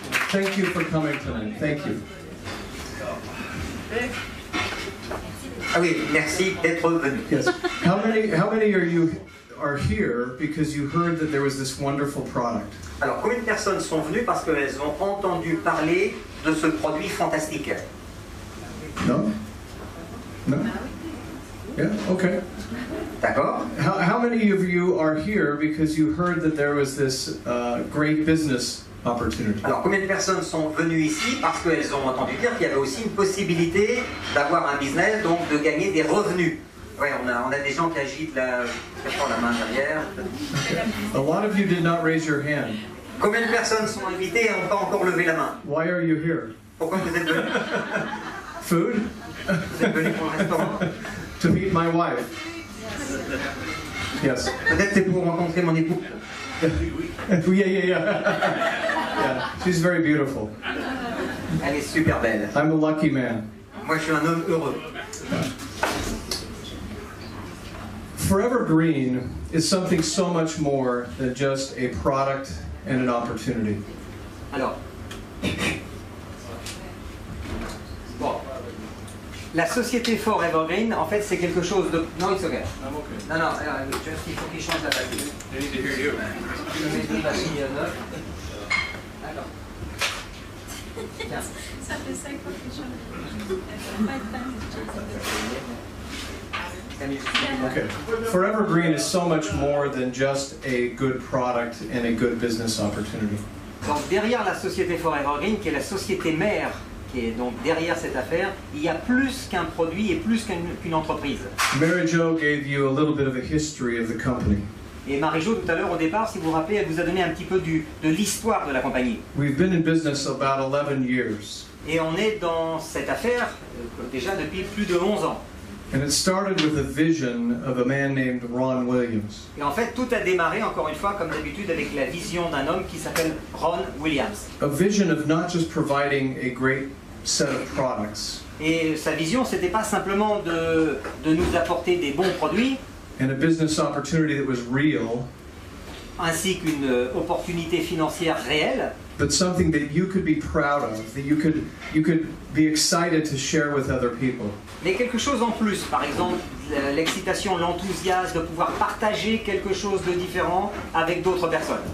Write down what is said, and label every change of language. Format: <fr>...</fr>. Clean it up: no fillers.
<en>Thank you for coming tonight. Thank you.</en> <fr>Ah oui, merci d'être venu.</fr> <en>Yes. How many are here because you heard that there was this wonderful product?</en> <fr>Alors, combien de personnes sont venues parce qu'elles ont entendu parler de ce produit fantastique?</fr> <en>No? No? Yeah, okay.</en> <fr>D'accord.</fr> <en>How many of you are here because you heard that there was this great business opportunity?</en> <fr>Alors, combien de personnes sont venues ici parce qu'elles ont entendu dire qu'il y avait aussi une possibilité d'avoir un business, donc de gagner des revenus? Ouais, on a des gens qui agitent la main derrière.</fr> <en>A lot of you did not raise your hand.</en> <fr>Combien de personnes sont invitées et n'ont pas encore levé la main?</fr> <en>Why are you here?</en> <fr>Pourquoi vous êtes venus?</fr> <en>Food?</en> <fr>Vous êtes venus pour le restaurant?</fr> <en>To meet my wife. Yes.</en> <fr>Peut-être c'est pour rencontrer mon époux.</fr> <en>Yeah, she's very beautiful.</en> <fr>Elle est super belle.</fr> <en>I'm a lucky man.</en> <fr>Moi, je suis un homme heureux.</fr> <en>Forever Green is something so much more than just a product and an opportunity.</en> <fr>Alors, bon, la société Forever Green, en fait, c'est quelque chose de...</fr> <en>Non, it's okay. I'm okay.</en> <fr>Non, juste il faut qu'il change la batterie.</fr> <en>They need to hear you.</en> <fr>Je mets une batterie neuve. D'accord. Tiens. Ça fait 5 fois que je</fr> <en>Okay. Forever Green is so much more than just a good product and a good business opportunity.</en> <fr>Donc derrière la société Forever Green, qui est la société mère, qui est donc derrière cette affaire, il y a plus qu'un produit et plus qu'une entreprise.</fr> <en>Mary Jo gave you a little bit of a history of the company.</en> <fr>Et Marie-Jo, tout à l'heure, au départ, si vous vous rappelez, elle vous a donné un petit peu de l'histoire de la compagnie.</fr> <en>We've been in business about 11 years.</en> <fr>Et on est dans cette affaire déjà depuis plus de 11 ans.</fr> <en>And it started with a vision of a man named Ron Williams.</en> <fr>Et en fait, tout a démarré, encore une fois, comme d'habitude, avec la vision d'un homme qui s'appelle Ron Williams.</fr> <en>A vision of not just providing a great set of products.</en> <fr>Et sa vision, c'était pas simplement de nous apporter des bons produits,</fr> <en>And a business opportunity that was real,</en> <fr>ainsi qu'une opportunité financière réelle,</fr> <en>but something that you could be proud of, that you could be excited to share with other people.</en> <fr>mais quelque chose en plus. Par exemple, l'excitation, l'enthousiasme de pouvoir partager quelque chose de différent avec d'autres personnes.</fr>